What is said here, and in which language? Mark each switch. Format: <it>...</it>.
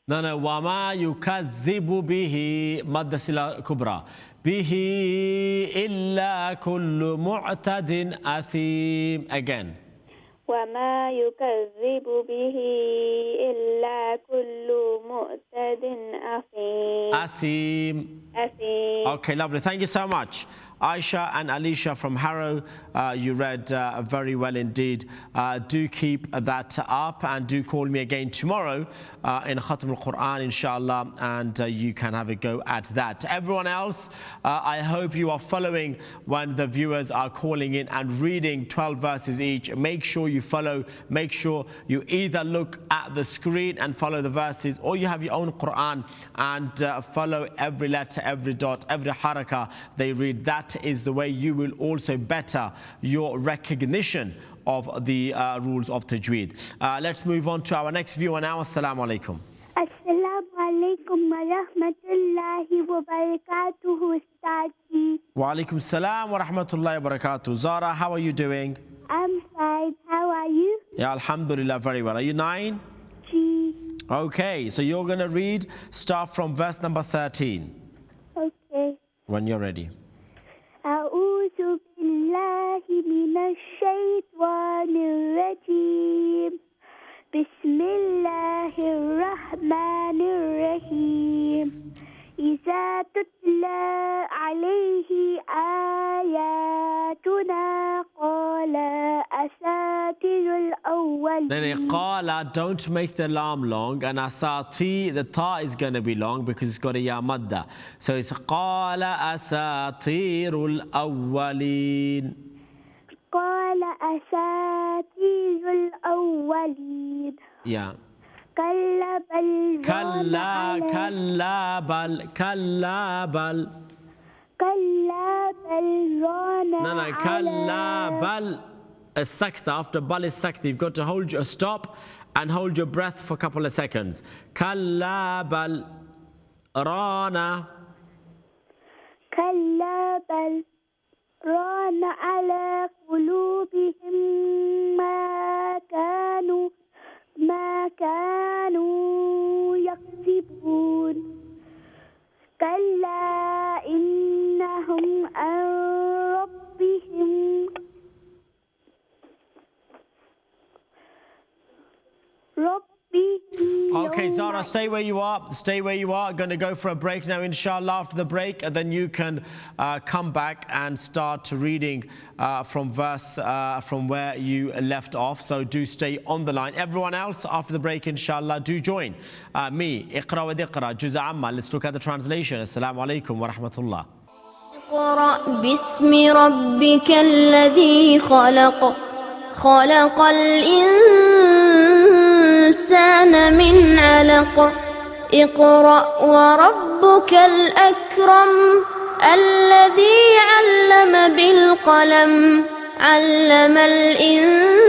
<ar>وما يكذب به مد صلة كبرى به إلا كل معتد أثيم</ar> <en>again</en> <ar>وما يكذب به إلا كل معتد أثيم.</ar> <en>Okay, lovely. Thank you so much. Aisha and Alisha from Harrow, you read very well indeed. Do keep that up and do call me again tomorrow in Khatm al-Quran, inshallah, and you can have a go at that. Everyone else, I hope you are following when the viewers are calling in and reading 12 verses each. Make sure you follow. Make sure you either look at the screen and follow the verses, or you have your own Quran and follow every letter, every dot, every harakah they read. That is the way you will also better your recognition of the rules of Tajweed. Let's move on to our next viewer now. Assalamu alaikum. Assalamu alaikum wa rahmatullahi wa barakatuhu, Ustadi. Wa alaikum salam wa rahmatullahi wa barakatuh. Zara, how are you doing? I'm fine. How are you? Yeah, alhamdulillah, very well. Are you 9? Okay, so you're going to read, start from verse number 13. Okay. When you're ready.</en> <ar>أعوذ بالله من الشيطان الرجيم بسم الله الرحمن الرحيم إذا تتلى عليه آياتنا قال أساطير الأولين.</ar> <en>Then qala, don't make the lam long, and asati, the ta is going to be long because it's got a ya madda. So it's</en> <ar>qala asatirul awwalin. قال أساطير الأولين.</ar> <en>Yeah.</en> <ar>كلا بل كلا كلا بل كلا بل كلا بل ران كلا بل</ar> <en>sakta, after bal is sakta, you've got to hold your stop and hold your breath for a couple of seconds.</en> <ar>Kalla bal rana. كلا بل ران على قلوبهم ما كانوا يكسبون كلا إنهم عن ربهم</ar> <en>Okay, Zara, stay where you are. Stay where you are. Going to go for a break now, inshallah, after the break. And then you can come back and start reading from where you left off. So do stay on the line. Everyone else, after the break, inshallah, do join me. Iqra wa diqra, Juz Amma. Let's look at the translation. Assalamu alaikum wa rahmatullah.</en> <ar>اقرأ باسم ربك الذي خلق خلق الإنسان من علق اقرأ وربك الأكرم الذي علم بالقلم علم الإنسان</ar>